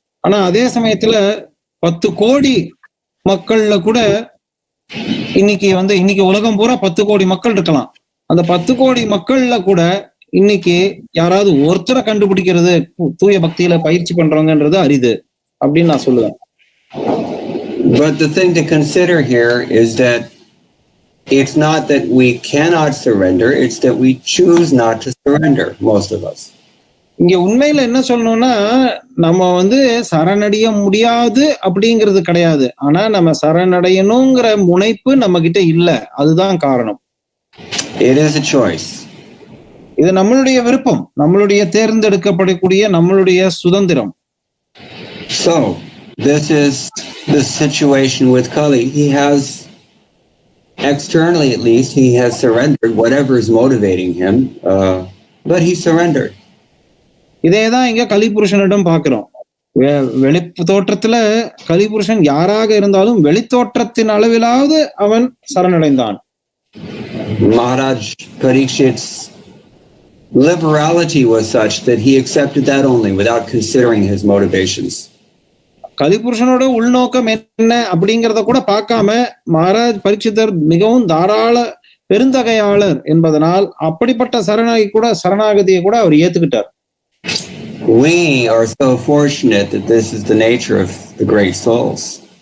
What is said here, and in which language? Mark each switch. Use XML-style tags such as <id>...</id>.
<ta>ஆனா அதே சமயத்துல 10 கோடி மக்கள்ல கூட இன்னைக்கு உலகம் பூரா 10 கோடி மக்கள் இருக்கலாம். அந்த 10 கோடி மக்கள்ல கூட இன்னைக்கு யாராவது ஒருத்தரை கண்டுபிடிக்கிறது தூய பக்தியில பயிற்சி பண்றவங்கன்றது அரிது அப்படின்னு நான் சொல்லுவேன்.</ta> <en>But the thing to consider here is that it's not that we cannot surrender, it's that we choose not to surrender, most of us.</en> <ta>இங்க உண்மையில என்ன சொல்லணும்னா, நம்ம வந்து சரணடைய முடியாது அப்படிங்கிறது கிடையாது. ஆனா நம்ம சரணடையணுங்கிற முனைப்பு நம்ம கிட்ட இல்ல. அதுதான் காரணம்.</ta> <en>It is a choice.</en> <ta>இது நம்மளுடைய விருப்பம், நம்மளுடைய தேர்ந்தெடுக்கப்படக்கூடிய நம்மளுடைய சுதந்திரம்.</ta> <en>So, this is the situation with Kali. He has, externally at least, he has surrendered whatever is motivating him, but he surrendered.</en> <ta>இதேதான் இங்க கலிபுருஷனிடம் பார்க்கிறோம். வெளி தோற்றத்துல கலிபுருஷன் யாராக இருந்தாலும் வெளித்தோற்றத்தின் அளவிலாவது அவன் சரணடைந்தான்.</ta> <en>Maharaj Parikshit's liberality was such that he accepted that only without considering his motivations.</en> <ta>கலிபுருஷனோட உள்நோக்கம் என்ன அப்படிங்கறத கூட பார்க்காம மகாராஜ் பரீட்சிதர் மிகவும் தாராள பெருந்தகையாளர் என்பதனால் அப்படிப்பட்ட சரணாகதியை கூட அவர் ஏத்துக்கிட்டார்.</ta> <en>We are so fortunate that this is the nature of the great souls.</en>